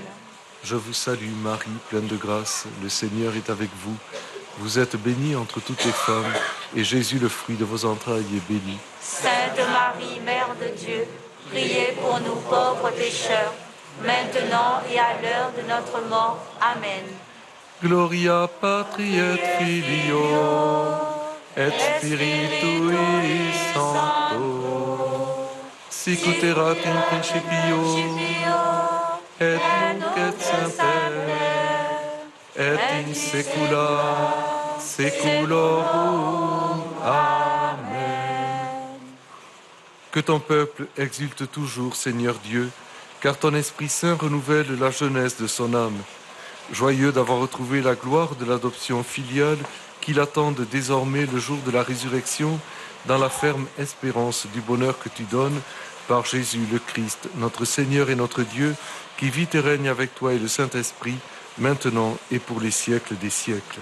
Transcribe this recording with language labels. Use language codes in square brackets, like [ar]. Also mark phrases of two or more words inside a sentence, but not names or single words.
[fr] Je vous salue Marie, pleine de grâce, le Seigneur est avec vous. Vous êtes bénie entre toutes les femmes, et Jésus, le fruit de vos entrailles, est béni. Sainte Marie, Mère de Dieu, priez pour nous pauvres pécheurs, maintenant et à l'heure de notre mort. Amen. [la] Gloria patri et filio, et spiritui sancto, sic ut erat in principio, et nunc et semper, et in saecula saeculorum. Amen. [fr] Que ton peuple exulte toujours, Seigneur Dieu, car ton Esprit Saint renouvelle la jeunesse de son âme. Joyeux d'avoir retrouvé la gloire de l'adoption filiale, qu'il attende désormais le jour de la résurrection, dans la ferme espérance du bonheur que tu donnes, par Jésus le Christ, notre Seigneur et notre Dieu, qui vit et règne avec toi et le Saint-Esprit, maintenant et pour les siècles des siècles.